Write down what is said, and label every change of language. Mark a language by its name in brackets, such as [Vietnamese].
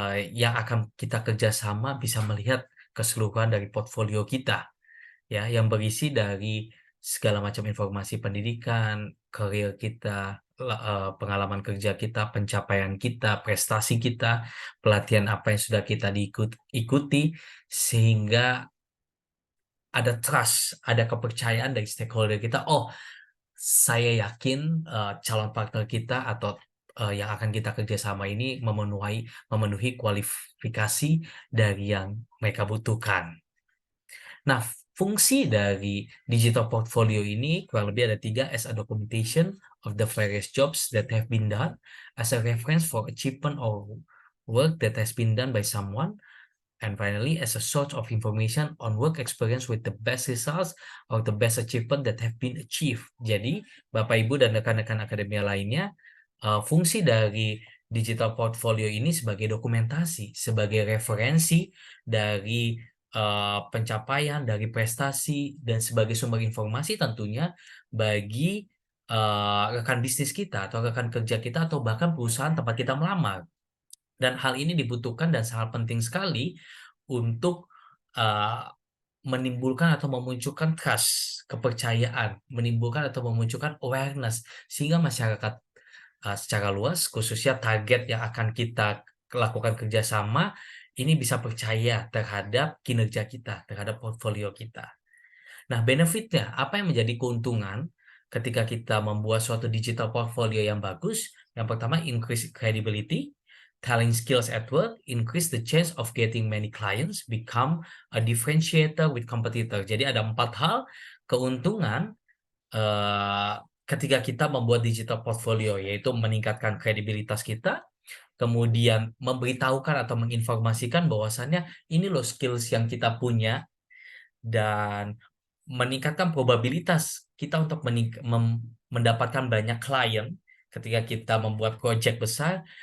[Indonesian] yang akan kita kerjasama bisa melihat keseluruhan dari portfolio kita, ya, yang berisi dari segala macam informasi pendidikan, karir kita, pengalaman kerja kita, pencapaian kita, prestasi kita, pelatihan apa yang sudah kita ikuti, sehingga ada trust, ada kepercayaan dari stakeholder kita. Oh, saya yakin calon partner kita atau yang akan kita kerjasama ini memenuhi kualifikasi dari yang mereka butuhkan. Nah, fungsi dari digital portfolio ini kurang lebih ada tiga: [English] as a documentation of the various jobs that have been done, as a reference for achievement or work that has been done by someone, and finally as a source of information on work experience with the best results or the best achievement that have been achieved. [Indonesian] Jadi, Bapak Ibu dan rekan-rekan akademia lainnya, fungsi dari digital portfolio ini sebagai dokumentasi, sebagai referensi dari pencapaian, dari prestasi, dan sebagai sumber informasi tentunya bagi rekan bisnis kita atau rekan kerja kita atau bahkan perusahaan tempat kita melamar. Dan hal ini dibutuhkan dan sangat penting sekali untuk uh, menimbulkan atau memunculkan trust, kepercayaan, menimbulkan atau memunculkan awareness, sehingga masyarakat secara luas, khususnya target yang akan kita lakukan kerjasama, ini bisa percaya terhadap kinerja kita, terhadap portfolio kita. Nah, benefitnya, apa yang menjadi keuntungan ketika kita membuat suatu digital portfolio yang bagus? Yang pertama, [English] increase credibility, telling skills at work, increase the chance of getting many clients, become a differentiator with competitor. [Indonesian] Jadi ada 4 hal keuntungan eh, ketika kita membuat digital portfolio, yaitu meningkatkan kredibilitas kita, kemudian memberitahukan atau menginformasikan bahwasannya ini loh skills yang kita punya, dan meningkatkan probabilitas kita untuk mendapatkan banyak klien ketika kita membuat proyek besar.